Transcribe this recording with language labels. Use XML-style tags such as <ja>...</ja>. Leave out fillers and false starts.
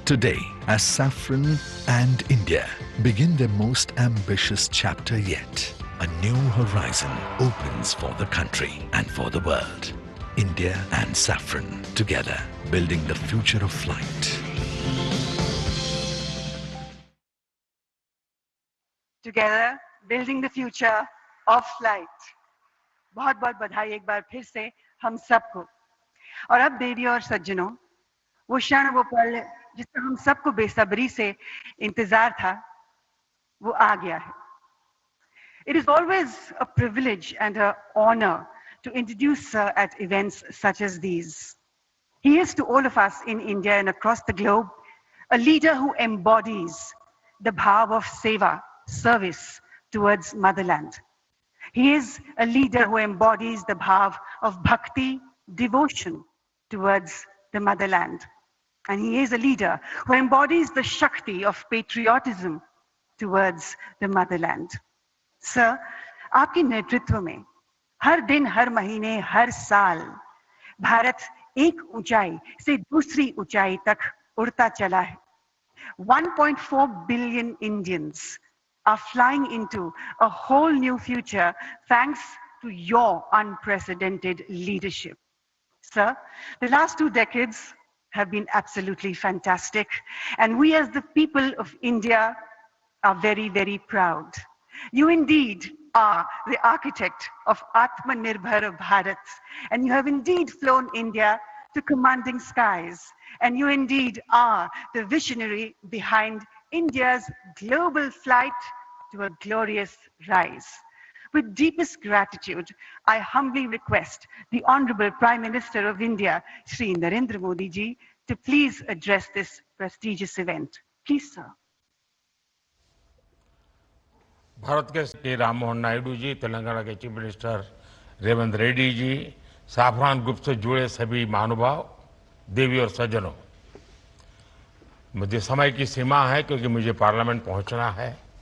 <en>Today, as Safran and India begin their most ambitious chapter yet, a new horizon opens for the country and for the world. India and Safran together, building the future of flight. Together, building the future of flight.</en> <hi>बहुत बहुत बधाई एक बार फिर से हम सबको। और अब देवी और सज्जनों, वो क्षण, वो पल जिसका हम सबको बेसब्री से इंतजार था, वो आ गया है।</hi> <en>It is always a privilege and an honor to introduce Sir at events such as these. He is to all of us in India and across the globe a leader who embodies the bhav of seva, service towards motherland. He is a leader who embodies the bhav of bhakti, devotion towards the motherland. And he is a leader who embodies the shakti of patriotism towards the motherland.</en> <hi>Sir, आपके नेतृत्व में हर दिन, हर महीने, हर साल भारत एक ऊंचाई से दूसरी ऊंचाई तक उड़ता चला है.</hi> <en>1.4 billion Indians are flying into a whole new future thanks to your unprecedented leadership. Sir, the last 2 decades have been absolutely fantastic, and we as the people of India are very, very proud. You indeed are the architect of Atmanirbhar Bharat, and you have indeed flown India to commanding skies, and you indeed are the visionary behind India's global flight to a glorious rise. With deepest gratitude, I humbly request the Honorable Prime Minister of India, Shri Narendra Modi ji, to please address this prestigious event. Please, sir.</en> <hi>Bharat के राम मोहन नायडू जी, तेलंगाना के chief minister Revanth Reddy ji, Safran group से जुड़े सभी महानुभाव, देवी और सज्जनों, मुझे समय की सीमा है क्योंकि मुझे पार्लियामेंट पहुंचना है।</hi>